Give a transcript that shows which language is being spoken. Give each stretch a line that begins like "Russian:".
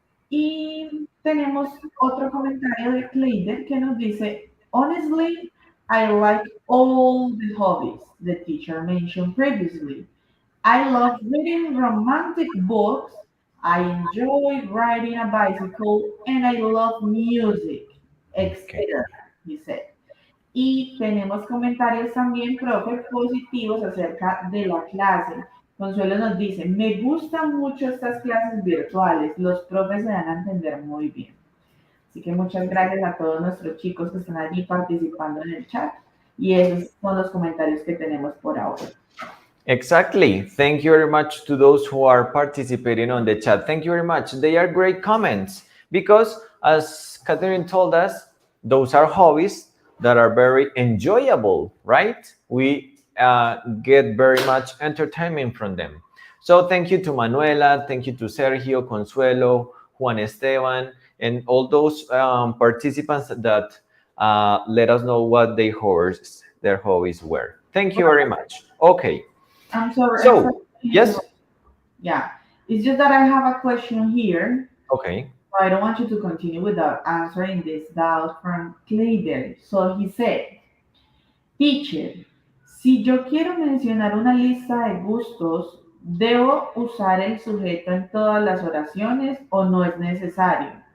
Spanish: Y tenemos otro comentario de Clayder que nos dice,
English: honestly, I like all the hobbies the teacher mentioned previously. I love reading romantic books, I enjoy riding a bicycle, and I love music, etc., he said.
Spanish: Y tenemos comentarios también, profe, positivos acerca de la clase. Consuelo nos dice, me gustan mucho estas clases virtuales, los profes se dan a entender muy bien. Así que muchas gracias a todos nuestros chicos que están allí participando en el chat. Y esos son los comentarios que tenemos por ahora.
English: Exactly. Thank you very much to those who are participating on the chat. Thank you very much. They are great comments because, as Katherine told us, those are hobbies that are very enjoyable, right? We get very much entertainment from them. So thank you to Manuela, thank you to Sergio, Consuelo, Juan Esteban, and all those participants that let us know what their hobbies were. Thank you very much. Okay. I'm sorry. So, yes? Yeah. It's just that I have a question here. Okay. I don't want you to continue without answering this doubt from Clayder. So he said, teacher,
Spanish: si yo quiero mencionar una lista de gustos, ¿debo usar el sujeto en todas las oraciones o no es necesario?